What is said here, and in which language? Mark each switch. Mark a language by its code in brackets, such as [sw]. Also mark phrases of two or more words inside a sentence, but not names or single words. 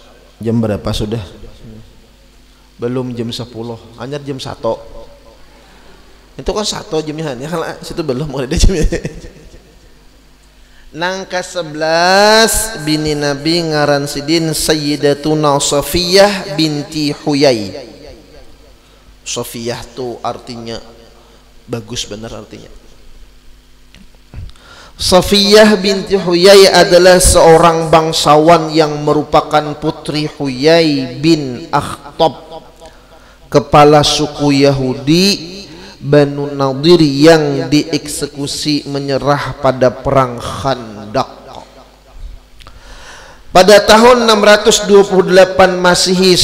[id] Jam berapa sudah? Belum jam 10, hanya jam 1. Itu kan 1 jamnya, ya kan situ belum ada jamnya. [bjn] Nang ke-11 bini Nabi ngaran sidin Sayyidatuna Safiyah binti Huyai. Safiyah tuh artinya bagus benar artinya. [id] Safiyah binti Huyai adalah seorang bangsawan yang merupakan putri Huyai bin Akhtab, kepala suku Yahudi Banu Nadir yang dieksekusi menyerah pada perang Khandaq pada tahun 628 Masehi.